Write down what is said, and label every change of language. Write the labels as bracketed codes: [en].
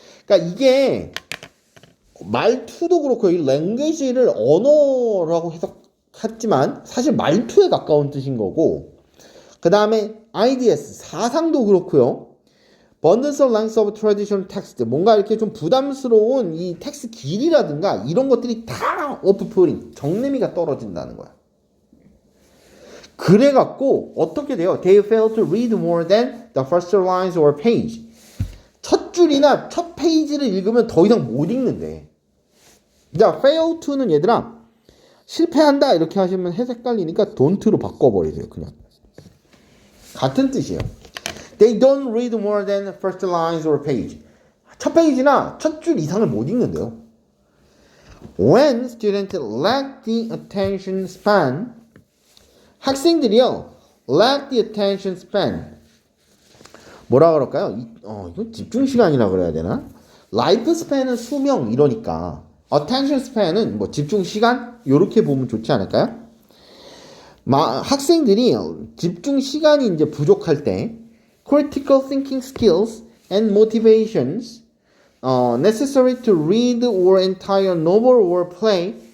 [ko] 그러니까 이게 말투도 그렇고 이 language를 언어라고 해석했지만 사실 말투에 가까운 뜻인 거고 그 다음에 ideas 사상도 그렇고요. [en] burdensome lengths of traditional text [ko] 뭔가 이렇게 좀 부담스러운 이 텍스트 길이라든가 이런 것들이 다 off-putting 정내미가 떨어진다는 거야. 그래갖고 어떻게 돼요? [en] They fail to read more than the first lines or page. [ko] 첫 줄이나 첫 페이지를 읽으면 더 이상 못 읽는데. 자, fail to는 얘들아 실패한다 이렇게 하시면 헷갈리니까 don't로 바꿔버리세요. 그냥 같은 뜻이에요. [en] They don't read more than first lines or page. [ko] 첫 페이지나 첫 줄 이상을 못 읽는데요. [en] When students lack the attention span, [ko] 학생들이요 [en] lack the attention span. [ko] 뭐라 그럴까요? 이거 집중 시간이라 그래야 되나? 라이프 스팬은 수명 이러니까 attention span은 뭐 집중 시간 요렇게 보면 좋지 않을까요? 학생들이 집중 시간이 이제 부족할 때 [en] critical thinking skills and motivations necessary to read or entire novel or play.